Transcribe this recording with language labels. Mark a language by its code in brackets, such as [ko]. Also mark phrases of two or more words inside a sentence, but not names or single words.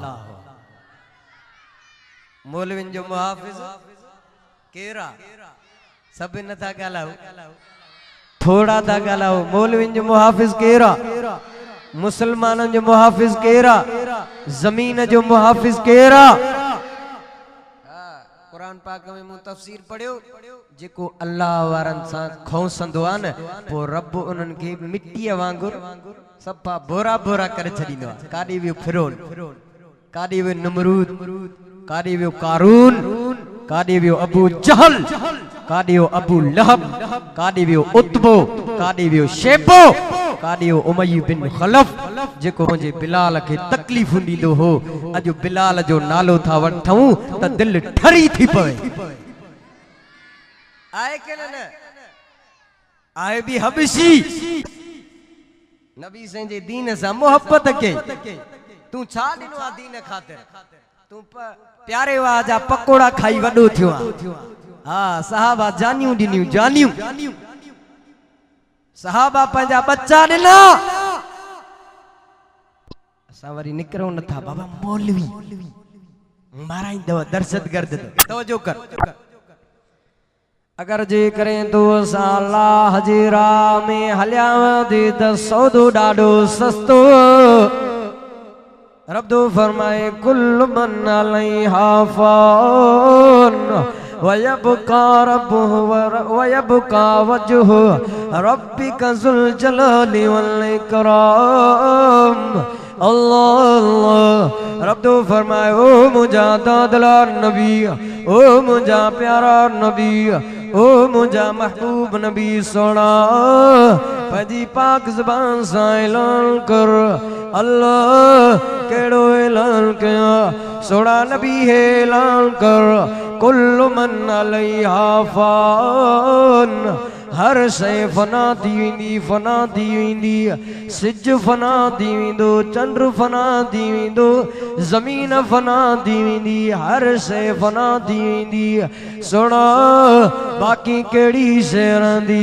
[sd] मौलविन जो मुहाफ़िज़ केरा सब नथा ॻाल्हायो थोड़ा था ॻाल्हायो मौलविन जो मुहाफ़िज़ केरा मुसलमानन जो मुहाफ़िज़ केरा ज़मीन जो मुहाफ़िज़ केरा कुरान पाक में मूं तफ़सीर पढ़ियो जेको अल्लाह वारनि सां खौसंदो आहे न पोइ रब उन्हनि खे मिटीअ वांगुरु सफ़ा बोरा बोरा करे छॾींदो आहे काॾे वियो फिरोन काॾे वियो नमरूद काॾे वियो कारून काॾे वियो अबू जहल काॾे वियो अबू लहब, काॾे वियो उतबो, काॾे वियो शेबो, काॾे वियो उमय्य बिन खलफ, जेको मुंहिंजे बिलाल खे तकलीफ़ ॾींदो हो। अॼु बिलाल जो नालो था वठूं त दिलि ठरी थी पवे। आहे के न आहे बि हबशी नबी साईं जे दीन सां मोहब्बत के। तू छा ॾिनो आहे दीन ख़ातिर? तू प्यारे वाह जा पकोड़ा खाई वॾो थियो आहे। हा सहाबा जानियूं ॾिनियूं, जानियूं सहाबा पंहिंजा बच्चा ॾिना। असां वरी निकिरूं नथा बाबा मौलवी माराईंदव दहशतगर्द। तवजो कर, अगर जे करें तो असां अल्लाह जे राह में हलियां दे त सौदो ॾाढो सस्तो। [ar] रब तो फरमाए كل من عليها فان ويبقى وجه ربك ذو الجلال والإكرام. [sd] अल्लाह रब तो फरमाए ओ मुझा दादलार नबी, ओ मुझा प्यारा नबी, ओ मुझा महबूब नबी सोना पंहिंजी पाक ज़बान सां ऐलान कर। अल्लाह केड़ो ऐलान कया? सोना नबी ऐलान कर [ar] كل من عليها فان. [sd] हर शय फना थी वेंदी, फना थी वेंदी। सिज फना थी वेंदो, चंद्र फना थी वेंदो, ज़मीन फना थी वेंदी, हर शय फना थी वेंदी। सुणा बाक़ी कहिड़ी शय रहंदी?